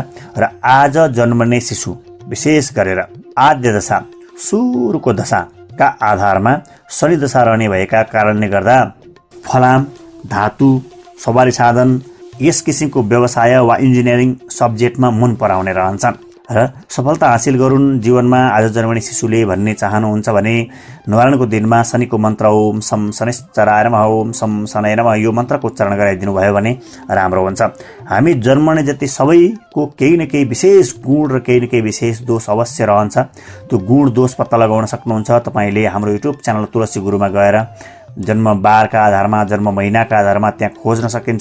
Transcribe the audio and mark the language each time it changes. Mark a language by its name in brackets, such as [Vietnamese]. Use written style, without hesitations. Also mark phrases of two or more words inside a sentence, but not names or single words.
[Nepali] र आज जन्मने शिशु विशेष गरेर आद्य दशा, सुरुको दशाका आधारमा शनि दशा रहने भएका कारणले गर्दा फलाम, धातु, सवारी साधन यस किसिमको व्यवसाय वा [English] engineering subjectमा [Nepali] मन पराउने रहन्छन् र सफलता हासिल गरून् जीवनमा आज जन्मने शिशुले भन्ने चाहनुहुन्छ भने नवारणको दिनमा शनिको मन्त्र [Sanskrit] ओम सम शनिश्चराय नमः, ओम सम शनय नमः [Nepali] यो मन्त्रको उच्चारण गराइदिनु भयो भने राम्रो हुन्छ। हामी जन्मने जति सबैको केही न केही विशेष गुण र केही न केही विशेष दोष अवश्य रहन्छ। त्यो गुण दोष पत्ता लगाउन सक्नुहुन्छ। तपाईँले हाम्रो [English] YouTube channel [Nepali] तुलसी गुरुमा गएर जन्म बारका आधारमा, जन्म महिनाका आधारमा त्यहाँ खोज्न सकिन्छ।